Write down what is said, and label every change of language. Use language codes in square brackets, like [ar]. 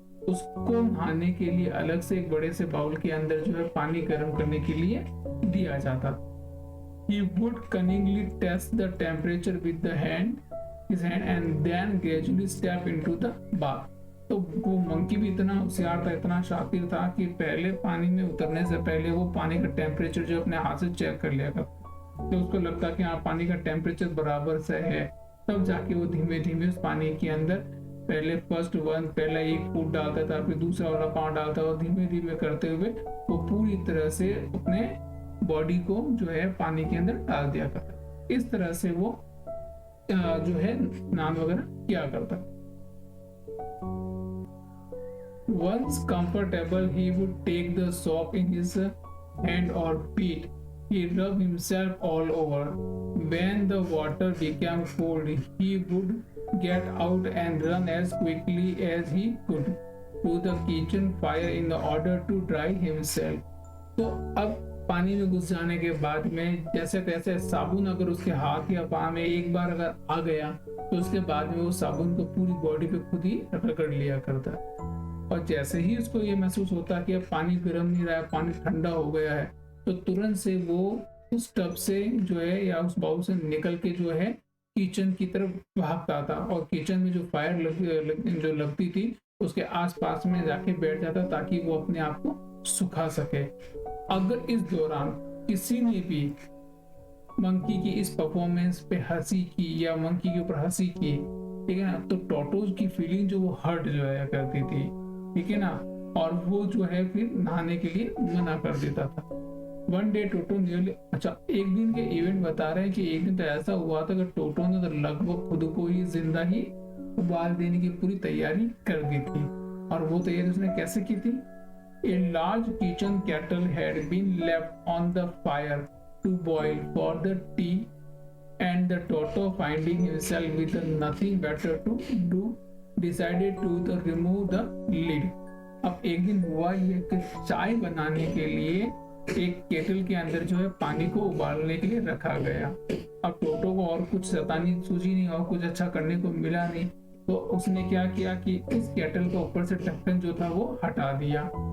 [hi] उसको नहाने के लिए अलग से एक बड़े से बाउल के अंदर जो है पानी गर्म करने के लिए दिया जाता। [en] He would cunningly test the temperature with his hand and then gradually step into the bath. [hi] तो वो मंकी भी इतना होशियार था, इतना शातिर था कि पहले पानी में उतरने से पहले वो पानी का टेम्परेचर जो अपने हाथ से चेक कर लिया करता। तो उसको लगता कि हाँ पानी का टेम्परेचर बराबर से है, तब जाके वो धीमे धीमे उस पानी के अंदर पहला एक फुट डालता था, फिर दूसरा वाला पाँव डालता और धीमे धीमे करते हुए वो पूरी तरह से अपने बॉडी को जो है पानी के अंदर डाल दिया करता। इस तरह से वो जो है स्नान वगैरह किया करता। [en] Once comfortable, he would take the soap in his hand or feet. He rubbed himself all over. When the water became cold, he would get out and run as quickly as he could to the kitchen fire in order to dry himself. [hi] तो अब पानी में घुस जाने के बाद में जैसे तैसे साबुन अगर उसके हाथ या पाँव में एक बार अगर आ गया तो उसके बाद में वो साबुन को पूरी बॉडी पे खुद ही रगड़ लिया करता। और जैसे ही उसको ये महसूस होता कि अब पानी गर्म नहीं रहा है, पानी ठंडा हो गया है, तो तुरंत से वो उस टब से जो है या उस बाउल से निकल के जो है किचन की तरफ भागता था, और किचन में जो फायर जो लगती थी उसके आसपास में जाके बैठ जाता ताकि वो अपने आप को सुखा सके। अगर इस दौरान किसी ने भी मंकी की इस परफॉर्मेंस पे हंसी की या मंकी के ऊपर हंसी की, ठीक है ना, तो टोटोज की फीलिंग जो वो हर्ट जो है करती थी, ठीक है ना। और वो जो है फिर नहाने के लिए मना कर देता था। [en] one day टोटो nearly, [hi] अच्छा एक दिन के इवेंट बता रहे हैं कि एक दिन तो ऐसा हुआ था कि टोटो ने तो लगभग खुद को ही जिंदा ही उबाल देने की पूरी तैयारी कर दी थी। और वो तैयारी उसने कैसे की थी? [en] A large kitchen kettle had been left on the fire to boil for the tea, and the Toto, finding himself with nothing better to do, decided to remove the lid. [hi] अब एक दिन हुआ ये कि चाय बनाने के लिए एक केटल के अंदर जो है पानी को उबालने के लिए रखा गया। अब टोटो को और कुछ शैतानी सूझी नहीं और कुछ अच्छा करने को मिला नहीं, तो उसने क्या किया कि इस केटल के ऊपर से ढक्कन जो था वो हटा दिया।